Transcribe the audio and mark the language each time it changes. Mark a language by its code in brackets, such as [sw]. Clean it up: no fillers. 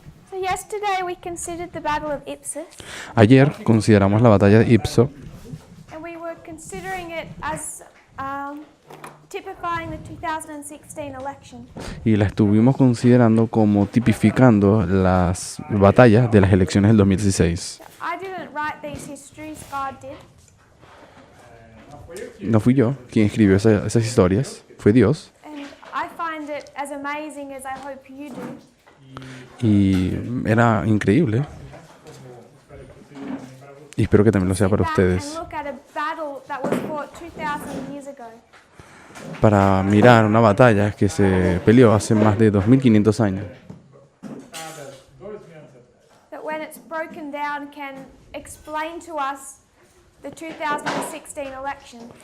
[en] So yesterday we considered the Battle of Ipsus, [es] Ayer consideramos la batalla de Ipso [en] and we were considering it as typifying the 2016 election. [es] y la estuvimos considerando como tipificando las batallas de las elecciones del 2016. [en] I didn't write these histories, God did. [es] No fui yo quien escribió esas historias, fue Dios. [en] And I find it as amazing as I hope you do. [es] Y era increíble. Y espero que también lo sea para [en] Back [es] ustedes. [en] and look at a battle that was fought 2,000 years ago. [es] Para mirar una batalla que se peleó hace más de 2500 años. [en] That when it's broken down can explain to us the 2016 election.